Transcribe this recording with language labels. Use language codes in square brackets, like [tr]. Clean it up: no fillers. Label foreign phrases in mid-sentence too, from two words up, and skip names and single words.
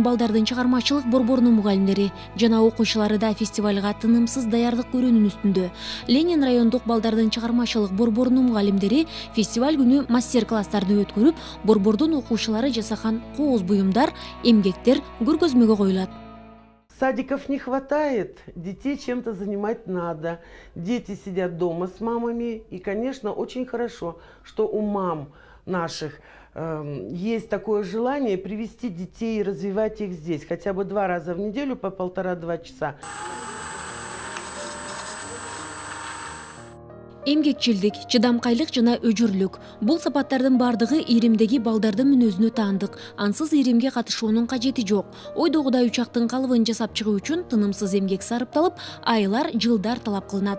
[ky] балдардын чыгармачылык борборунун мугалимдери жана окуучулары да фестивалга тынымсыз даярдык көрүүнүн үстүндө. Ленин райондук балдардын чыгармачылык борборунун мугалимдери фестиваль күнү мастер-класстарды өткөрүп, борбордун окуучулары жасаган кооз буюмдар, эмгектер көргөзмөгө коюлат. [ru] Садиков не хватает, детей чем-то занимать надо. Дети сидят дома с мамами, и, конечно, очень хорошо, что у мам наших есть такое желание привести детей и развивать их здесь, хотя бы 2 раза в неделю по 1,5–2 часа. [ky] Эмгекчилдик, чыдамкайлык жана өжүрлүк. Бул сапаттардын бардыгы иримдеги балдардын мүнөзүнө таандык. Ансыз иримге катышуунун кажети жок. Ойдогудай учактын калыбын жасап чыгуу үчүн тынымсыз эмгек сарыпталып, айлар, жылдар талап кылынат.